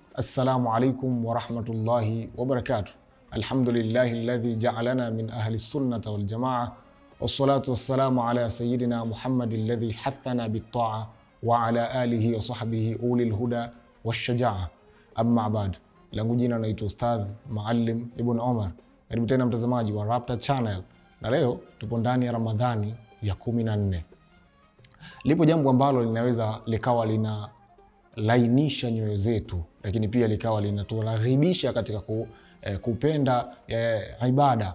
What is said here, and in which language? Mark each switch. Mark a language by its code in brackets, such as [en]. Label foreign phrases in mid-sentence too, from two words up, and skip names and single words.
[ar] السلام عليكم ورحمة الله وبركاته. الحمد لله الذي جعلنا من أهل السنة والجماعة. والصلاة والسلام على سيدنا محمد الذي حثنا بالطاعة وعلى آله وصحبه أولي الهدى والشجاعة. أما بعد. [sw] Langu jina naitwa Ustadh Muallim Ibn Omar. Karibu tena mtazamaji wa Raptor Channel. Na leo tupo ndani ya Ramadhani ya 14. Lipo jambo ambalo linaweza likawa lina lainisha nyoyo zetu, lakini pia likawa linaturaghibisha katika kupenda ibada.